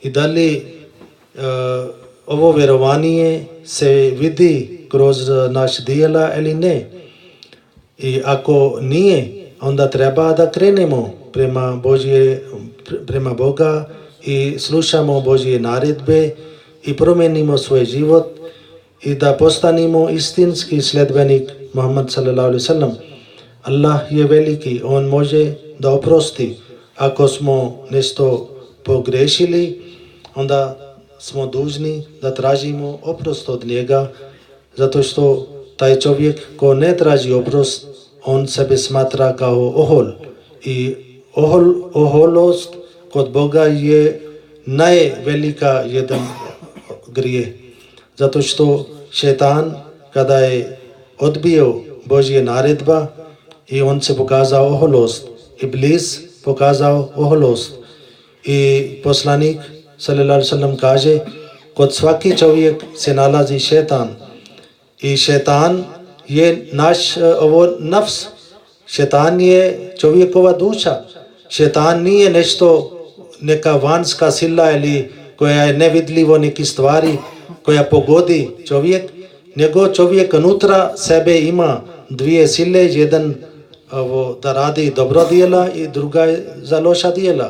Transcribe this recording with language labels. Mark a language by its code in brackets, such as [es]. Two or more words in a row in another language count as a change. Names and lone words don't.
[bs] I da li ovo vjerovanje se vidi kroz naš dijela ili ne. I ako nije, onda treba da krenemo prema Boga i slušamo Božje naredbe i promenimo svoj život i da postanemo istinski sledbenik Muhammad [ar] صلى الله عليه وسلم. [bs] Allah je veliki, On može da oprosti. Ako smo nešto pogrešili, onda smo dužni da tražimo oprost od njega, zato što taj čovjek ko ne traži oprost, on sebe smatra kao ohol. I oholost kod Boga je najvelika jedan grije. Zato što šetan kada je odbio Božje naredba i on se pokazao oholost. Iblis pokazao oholost. I poslanik [ar] صلى الله عليه وسلم [bs] kaže, kod svaki čovjek se nalazi šetan. I šetan je naš nafs. Šetan je čovjekova duša. Šetan nije nešto, neka vanjska sila ili koja je nevidljivo neki stvari koja pogodi čovjek, nego čovjek unutra sebe ima dvije sile, jedan da radi dobro djela i druga je za loša djela.